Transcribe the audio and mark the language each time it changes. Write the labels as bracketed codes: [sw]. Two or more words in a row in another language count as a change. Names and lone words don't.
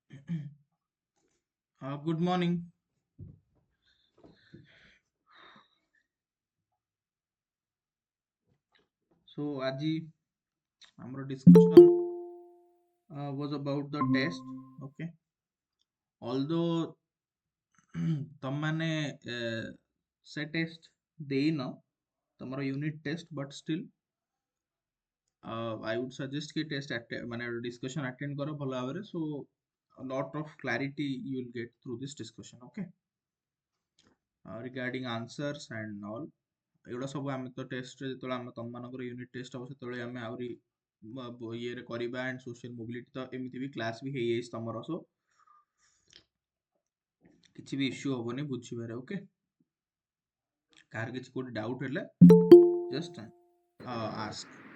[en] Good morning. So, aji our discussion was about the test. Okay. Although [or] ତମମାନେ ସେ ଟେଷ୍ଟ ଦେଇନ ତମର [en] unit test but still I would suggest [or] କି ଟେଷ୍ଟ ମାନେ [en] discussion attend [or] କର ଭଲ ଭାବରେ [en] so a lot of clarity you will get through this discussion. Okay. Regarding answers and all [or] ଏଗୁଡ଼ା ସବୁ ଆମେ ତ ଟେଷ୍ଟରେ ଯେତେବେଳେ ଆମେ ତମମାନଙ୍କର ୟୁନିଟ୍ ଟେଷ୍ଟ ହବ ସେତେବେଳେ ଆମେ ଆହୁରି ଇଏରେ କରିବା [en] and social mobility [or] ତ ଏମିତି ବି କ୍ଲାସ୍ ବି ହେଇଯାଇଛି ତମର ସୋ କିଛି ବି ଇସ୍ୟୁ ହବନି ବୁଝିବାରେ ଓକେ କାହାର କିଛି କୋଉଠି ଡାଉଟ୍ ହେଲେ [en] just ask